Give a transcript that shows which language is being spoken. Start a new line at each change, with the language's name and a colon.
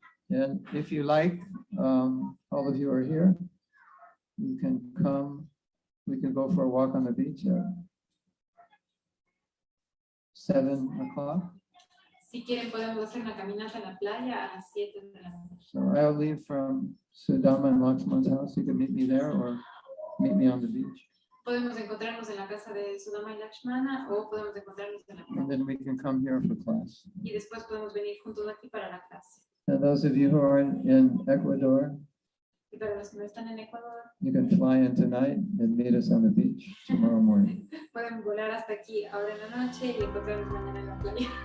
English: And if you like, all of you are here. You can come. We can go for a walk on the beach. 7 o'clock.
Spanish: Si quieren podemos hacer una caminata en la playa a las 7 de la noche.
English: So I'll leave from Sudama and Lakshman's house. You can meet me there or meet me on the beach.
Spanish: Podemos encontrarnos en la casa de Sudama y Lakshmana o podemos encontrarnos en la
English: And
Spanish: playa.
English: then we can come here for class.
Spanish: Y después podemos venir juntos aquí para la clase.
English: And those of you who are in Ecuador,
Spanish: Y para los que no están en Ecuador,
English: you can fly in tonight and meet us on the beach tomorrow morning
Spanish: pueden volar hasta aquí ahora en la noche y encontrarnos mañana en la playa,